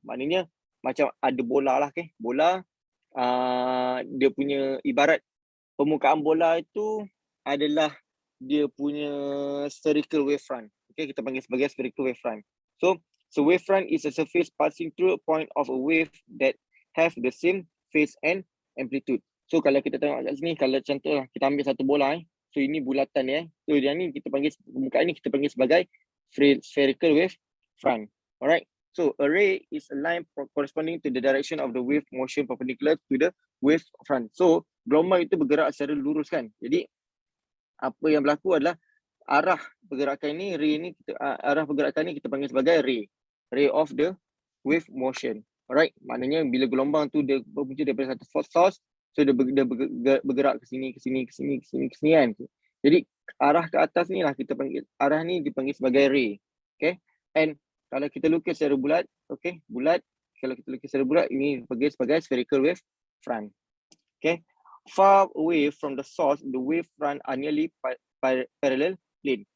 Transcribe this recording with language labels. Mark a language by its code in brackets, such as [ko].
[ms] Maknanya macam ada bola lah, okay, bola, dia punya ibarat permukaan bola itu adalah dia punya spherical wavefront. Okay, kita panggil sebagai spherical wavefront. [en] So wavefront is a surface passing through a point of a wave that have the same phase and amplitude. [ms] So kalau kita tengok kat sini, kalau contoh lah, kita ambil satu bola, so ini bulatan ni, so yang ni kita panggil, permukaan ni kita panggil sebagai spherical wavefront. Alright. [en] So a ray is a line corresponding to the direction of the wave motion perpendicular to the wave front. [ms] So gelombang itu bergerak secara lurus kan. Jadi apa yang berlaku adalah arah pergerakan ni, ray ni arah pergerakan ni kita panggil sebagai [en] ray of the wave motion. [ms] Alright. Maknanya bila gelombang tu dia berpunca daripada satu source, so dia bergerak ke sini kan. Jadi arah ke atas ni lah kita panggil, arah ni dipanggil sebagai ray. Okay. And kalau kita lukis secara bulat, okay, bulat. Kalau kita lukis secara bulat, ini dipanggil sebagai spherical wave front. Okay. [en] Far away from the source, the wave front are nearly parallel plane.